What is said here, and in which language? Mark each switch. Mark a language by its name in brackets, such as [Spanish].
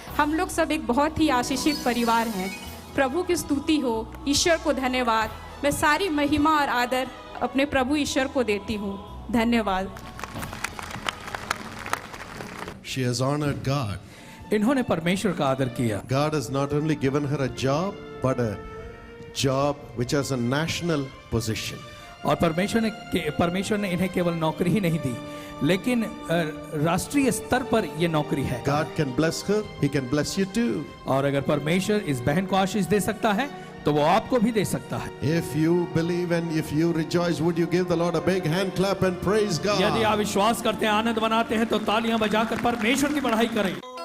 [Hindi] हम लोग सब एक बहुत ही आशीषित परिवार हैं। प्रभु की स्तुति हो, ईश्वर को धन्यवाद। मैं सारी महिमा और आदर अपने प्रभु ईश्वर को देती हूँ। धन्यवाद। [English] She has honored God. [Hindi] इन्होंने परमेश्वर का आदर किया। [English] God has not only given her a job, but a job which has a national position. [Hindi] और परमेश्वर ने इन्हें केवल नौकरी ही नहीं दी, लेकिन राष्ट्रीय स्तर पर यह नौकरी है। [English] God can bless her, He can bless you too. [Hindi] और अगर परमेश्वर इस बहन को आशीष दे सकता है तो वो आपको भी दे सकता है। [English] If you believe and if you rejoice, would you give the Lord a big hand clap and praise God? [Hindi] यदि आप विश्वास करते हैं, आनंद मनाते हैं, तो तालियां बजाकर परमेश्वर की बड़ाई करें।